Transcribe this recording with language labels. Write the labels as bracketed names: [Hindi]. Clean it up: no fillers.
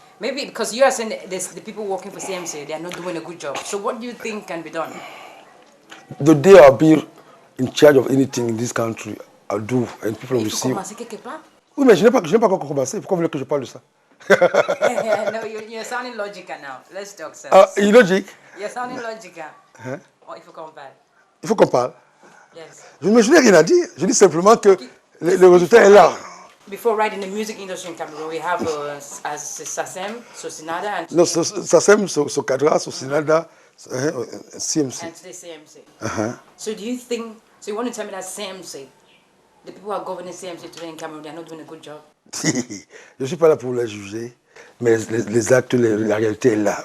[English] Maybe because you are saying the people working for CMC, they are not doing a good job. So what do you think can be done? The day I'll be in charge of anything in this country, I'll do and people will see. [French] Il faut commencer quelque part. Oui, mais je n'ai pas encore commencé. Pourquoi vous voulez que je parle de ça? [English] No, you're sounding logical now. Let's talk sense. [French] Ah, illogique. [English] You're sounding logical. Hein? [French] Oh, il faut qu'on parle. Il faut qu'on parle. [English] Yes. [French] Je n'ai rien à dire. Je dis simplement que le résultat est là. [English] Before right in the music industry in Cameroon, we have SACEM, Sosinada, and [French] Non, SACEM, Socadra, Sosinada, CMC. [English] and today CMC. So do you think? So you want to tell me that CMC, the people who are governing CMC today in Cameroon, they are not doing a good job? [French] Je ne suis pas là pour les juger, mais les actes, la réalité est là.